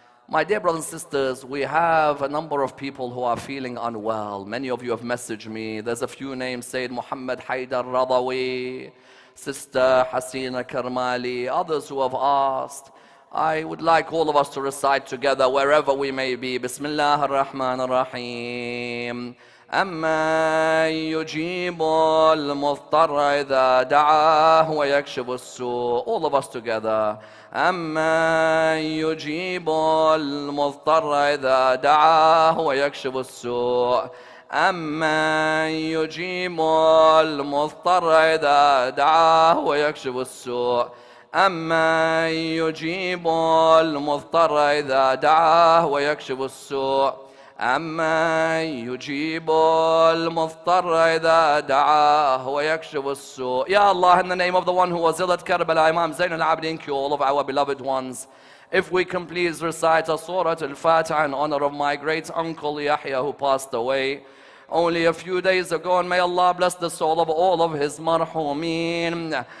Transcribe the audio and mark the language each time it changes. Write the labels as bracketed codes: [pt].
[en] My dear brothers and sisters, we have a number of people who are feeling unwell. Many of you have messaged me. There's a few names, Sayyid Muhammad Haidar Radawi, Sister Hasina Karmali, others who have asked. I would like all of us to recite together wherever we may be. Bismillah ar-Rahman ar-Rahim. [ar] أما يجيب المضطر إذا دعاه ويكشف السوء. [en] All of us together. [ar] أما يجيب المضطر إذا دعاه ويكشف السوء. أما يجيب المضطر إذا دعاه ويكشف السوء. أما يجيب المضطر إذا دعاه ويكشف السوء. أما يجيب المضطر إذا دعاه ويكشف السوء. [en] Ya Allah, in the name of the one who was ill at Karbala, Imam Zain al-Abidin, cure all of our beloved ones. If we can please recite a Surah Al-Fatiha in honor of my great uncle Yahya who passed away only a few days ago, and may Allah bless the soul of all of his marhumeen.